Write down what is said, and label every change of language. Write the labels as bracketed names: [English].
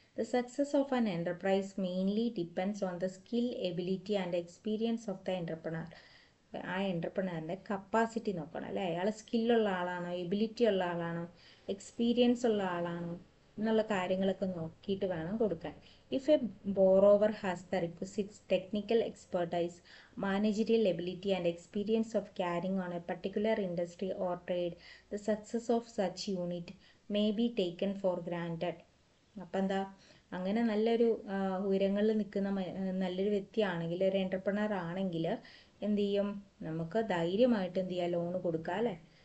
[English] The success of an enterprise mainly depends on the skill, ability and experience of the entrepreneur. [Malayalam] ആ എൻ്റർപ്രണറിൻ്റെ capacity നോക്കണം അല്ലേ, അയാൾ സ്കില്ലുള്ള ആളാണോ, ability ഉള്ള ആളാണോ, എക്സ്പീരിയൻസ് ഉള്ള ആളാണോ എന്നുള്ള കാര്യങ്ങളൊക്കെ നോക്കിയിട്ട് വേണം കൊടുക്കാൻ. [English] If a borrower has the requisite technical expertise, managerial ability and experience of carrying on a particular industry or trade, the success of such unit may be taken for granted. [Malayalam] അപ്പം എന്താ, അങ്ങനെ നല്ലൊരു ഉയരങ്ങളിൽ നിൽക്കുന്ന നല്ലൊരു വ്യക്തിയാണെങ്കിൽ, ഒരു എൻ്റർപ്രണർ ആണെങ്കിൽ എന്ത് ചെയ്യും, നമുക്ക് ധൈര്യമായിട്ട് എന്ത് ചെയ്യുക, ലോൺ കൊടുക്കുക അല്ലേ.